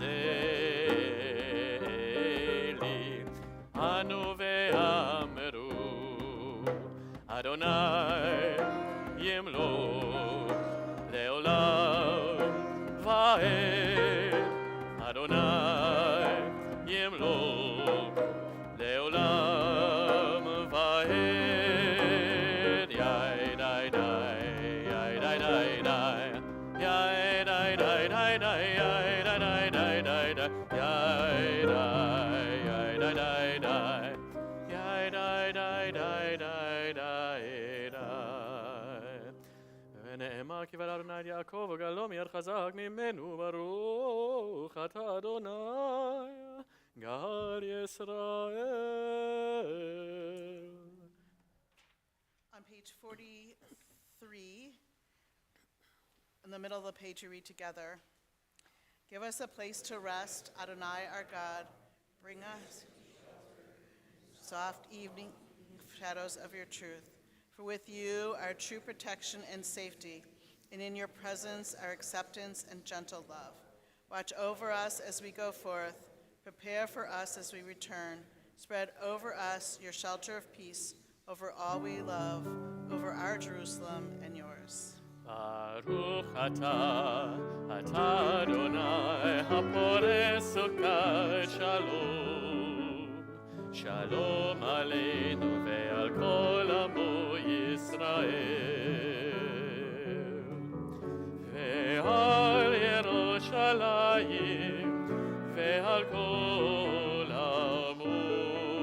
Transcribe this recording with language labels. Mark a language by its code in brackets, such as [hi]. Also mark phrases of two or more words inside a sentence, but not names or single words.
[he] זלי אנו ואמרו אדוני ימלוך לעולם ועד אדוני ימלוך לעולם ועד יאי די די יאי די די די יאי די די די די יאי די די די די די יאי די יאי די די די יאי די די די די די די ונאמר כי בלע אדוני את יעקב וגאלו מיד חזק ממנו ברוך אתה אדוני גאל ישראל. [en] On page 43, in the middle of the page, you read together. Give us a place to rest, Adonai our God. Bring us soft evening shadows of your truth. For with you are true protection and safety, and in your presence are acceptance and gentle love. Watch over us as we go forth. Prepare for us as we return. Spread over us your shelter of peace, over all we love, over our Jerusalem and yours. [he] ברוך אתה, אתה אדוני הפורס סוכת שלום. שלום עלינו ועל כל עמו ישראל. ועל ירושלים ועל כל עמו.